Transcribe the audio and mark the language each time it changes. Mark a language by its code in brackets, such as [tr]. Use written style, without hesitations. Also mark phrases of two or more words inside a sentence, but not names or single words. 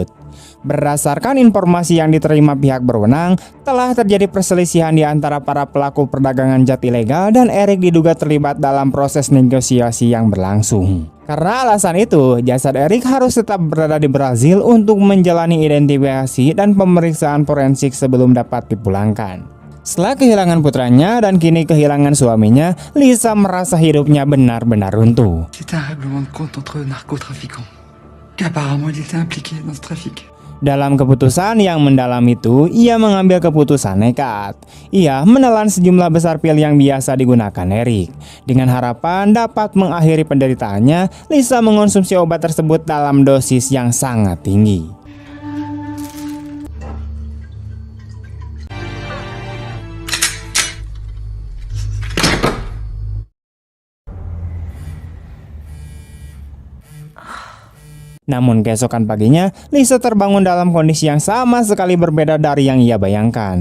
[id] Berdasarkan informasi yang diterima pihak berwenang, telah terjadi perselisihan di antara para pelaku perdagangan zat ilegal dan Eric diduga terlibat dalam proses negosiasi yang berlangsung. Karena alasan itu, jasad Eric harus tetap berada di Brazil untuk menjalani identifikasi dan pemeriksaan forensik sebelum dapat dipulangkan. Setelah kehilangan putranya dan kini kehilangan suaminya, Lisa merasa hidupnya benar-benar runtuh. [fr] C'était un règlement de compte entre narcotrafiquants. Apparemment, il était impliqué dans ce trafic. [id] Dalam keputusan yang mendalam itu, ia mengambil keputusan nekat. Ia menelan sejumlah besar pil yang biasa digunakan Eric. Dengan harapan dapat mengakhiri penderitaannya, Lisa mengonsumsi obat tersebut dalam dosis yang sangat tinggi. Namun keesokan paginya, Lisa terbangun dalam kondisi yang sama sekali berbeda dari yang ia bayangkan.